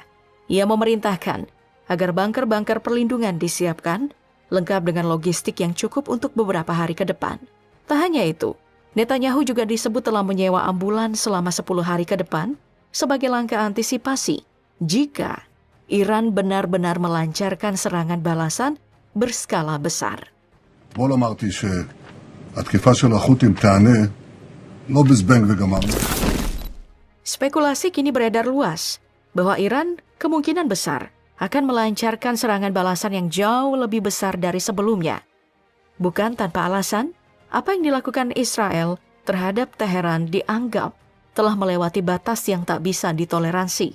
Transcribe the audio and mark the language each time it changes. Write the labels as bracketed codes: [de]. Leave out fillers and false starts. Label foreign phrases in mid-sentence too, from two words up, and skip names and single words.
[id] Ia memerintahkan agar bunker-bunker perlindungan disiapkan, lengkap dengan logistik yang cukup untuk beberapa hari ke depan. Tak hanya itu, Netanyahu juga disebut telah menyewa ambulans selama 10 hari ke depan sebagai langkah antisipasi jika Iran benar-benar melancarkan serangan balasan berskala besar. [he] אתמול אמרתי שהתקיפה של החות'ים תענה לא בזבנג וגמרנו. [id] Spekulasi kini beredar luas bahwa Iran kemungkinan besar akan melancarkan serangan balasan yang jauh lebih besar dari sebelumnya. Bukan tanpa alasan, apa yang dilakukan Israel terhadap Teheran dianggap telah melewati batas yang tak bisa ditoleransi.